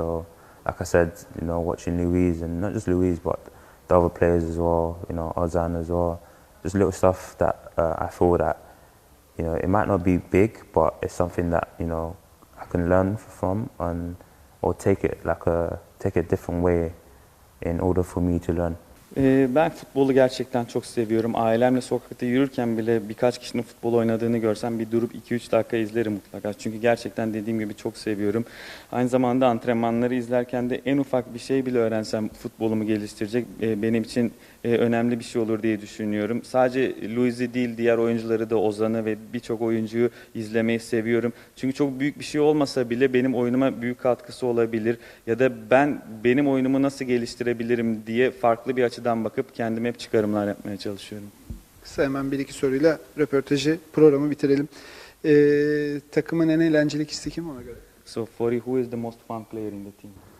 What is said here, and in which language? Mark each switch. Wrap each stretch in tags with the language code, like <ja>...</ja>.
<en>So, like I said, watching Louise, and not just Louise, but the other players as well, Ozan as well, just little stuff that I feel that, it might not be big, but it's something that, I can learn from, or take a different way in order for me to learn.</en> <tr>Ben futbolu gerçekten çok seviyorum. Ailemle sokakta yürürken bile birkaç kişinin futbol oynadığını görsem bir durup 2-3 dakika izlerim mutlaka. Çünkü gerçekten dediğim gibi çok seviyorum. Aynı zamanda antrenmanları izlerken de en ufak bir şey bile öğrensem futbolumu geliştirecek benim için önemli bir şey olur diye düşünüyorum. Sadece Luiz'i değil, diğer oyuncuları da, Ozan'ı ve birçok oyuncuyu izlemeyi seviyorum. Çünkü çok büyük bir şey olmasa bile benim oyunuma büyük katkısı olabilir. Ya da benim oyunumu nasıl geliştirebilirim diye farklı bir açıdan bakıp kendime hep çıkarımlar yapmaya çalışıyorum. Kısa hemen bir iki soruyla röportajı, programı bitirelim. Takımın en eğlenceli kişisi kim ona göre?</tr> <en>So for you, who is the most fun player in the team?</en>